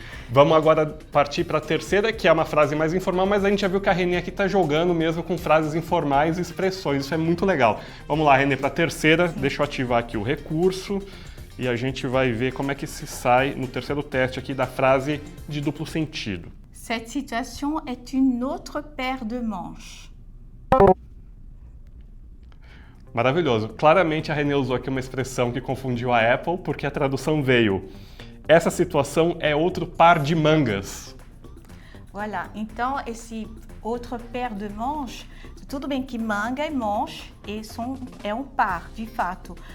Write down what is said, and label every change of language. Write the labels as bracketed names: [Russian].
[Portuguese] Vamos agora partir para a terceira, que é uma frase mais informal, mas a gente já viu que a Renê aqui tá jogando mesmo com frases informais e expressões. Isso é muito legal. Vamos lá, Renê, para a terceira. Sim. Deixa eu ativar aqui o recurso. E a gente vai ver como é que se sai no terceiro teste aqui da frase de duplo sentido. [French] Cette situation est une autre paire de manches. [Portuguese] Maravilhoso. Claramente a Renê usou aqui uma expressão que confundiu a Apple, porque a tradução veio. Essa situação é outro par de mangas. [French] Voilà. [Portuguese] Então, esse [French] autre paire de manches, [Portuguese] tudo bem que manga e manche é um par, de fato.